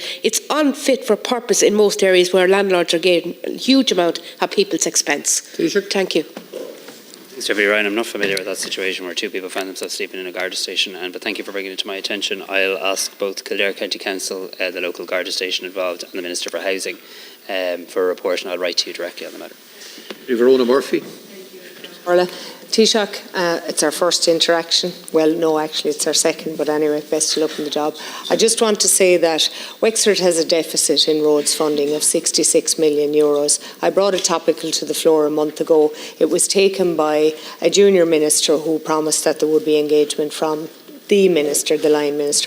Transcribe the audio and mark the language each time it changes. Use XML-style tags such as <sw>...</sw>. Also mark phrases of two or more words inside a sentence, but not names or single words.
<en>It's unfit for purpose in most areas where landlords are getting a huge amount at people's expense. Taoiseach. Thank you. Mr. Ryan, I'm not familiar with that situation where 2 people found themselves sleeping in a Garda station, but thank you for bringing it to my attention. I'll ask both Kildare County Council, the local Garda station involved, and the Minister for Housing for a report, and I'll write to you directly on the matter. Verona Murphy. Taoiseach, it's our first interaction. Well, no, actually, it's our second, but anyway, best of luck in the job. I just want to say that Wexford has a deficit in roads funding of €66 million. I brought a topical to the floor a month ago. It was taken by a junior minister who promised that there would be engagement from the minister, the line minister.</en>